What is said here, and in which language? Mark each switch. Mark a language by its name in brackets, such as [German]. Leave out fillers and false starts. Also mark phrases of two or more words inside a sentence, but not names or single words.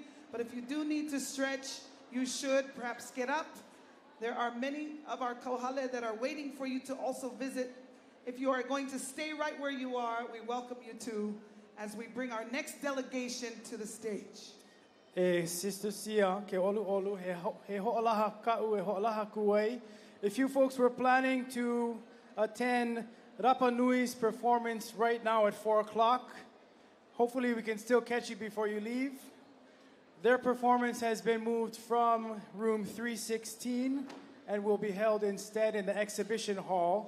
[English] But if you do need to stretch, you should perhaps get up. There are many of our kohale that are waiting for you to also visit. If you are going to stay right where you are, we welcome you to as we bring our next delegation to the stage. [Hawaiian] Sister Sia, ke olu olu, he ho'olaha ka'u, he ho'olaha kuei. [English] If you folks were planning to attend Rapa Nui's performance right now at 4 o'clock, hopefully we can still catch you before you leave. Their performance has been moved from room 316 and will be held instead in the exhibition hall.